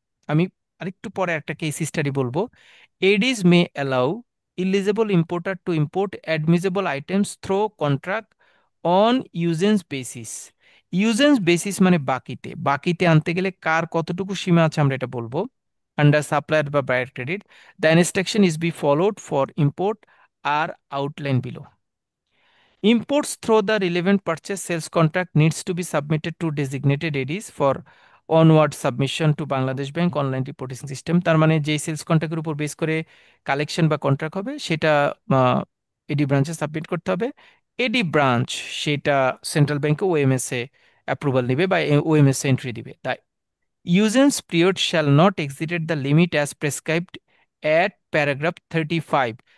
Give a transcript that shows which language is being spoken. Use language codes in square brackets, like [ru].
[bn] আমি আরেকটু পরে একটা কেস স্টাডি বলবো। [en] এডিস may allow eligible importer to import admissible items through contract on usance basis. [bn] ইউজেন্স basis মানে বাকিতে, বাকিতে আনতে গেলে কার কতটুকু সীমা আছে আমরা এটা বলবো। [en] Under supplier বা buyer credit, the instruction is be followed for import are outline below. Imports through the relevant purchase sales contract needs to be submitted to designated ADs for onward submission to Bangladesh bank online reporting system. [bn] তার মানে যে sales কন্ট্রাক্টের উপর base করে collection বা contract হবে সেটা এডি ব্রাঞ্চে submit করতে হবে। এডি ব্রাঞ্চ সেটা সেন্ট্রাল ব্যাংকে ওএমএস এ অ্যাপ্রুভাল নেবে বা ওএমএস এন্ট্রি দিবে। [en] তাই usance period shall not exceeded the limit as prescribed at paragraph 35।